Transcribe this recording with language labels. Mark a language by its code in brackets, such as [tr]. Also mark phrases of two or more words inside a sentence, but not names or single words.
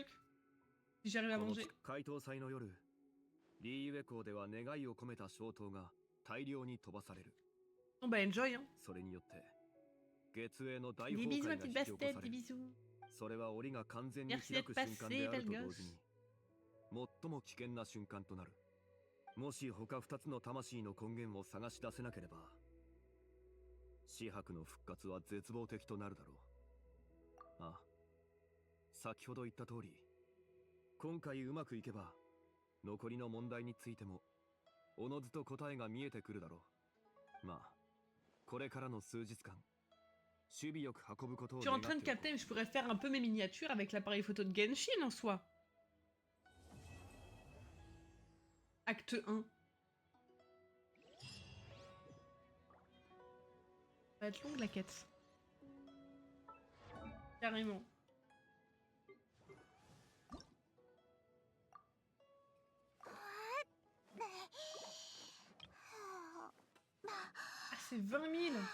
[fr] Si j'arrive à manger. Bon bah enjoy hein. Des bisous ma petite bastet, des bisous. Merci d'être passé, belle gosse. [ja] もし他2つの魂の根源を探し出せなければ、紫伯の復活は絶望的となるだろう。ああ、先ほど言った通り、今回うまくいけば、残りの問題についても、おのずと答えが見えてくるだろう。まあ、これからの数日間、守備よく運ぶことを。 [fr] Je suis en train de capter, mais je pourrais faire un peu mes miniatures avec l'appareil photo de Genshin en soi. Acte 1. Ça va être longue la quête. Carrément. Ah, c'est 20 000.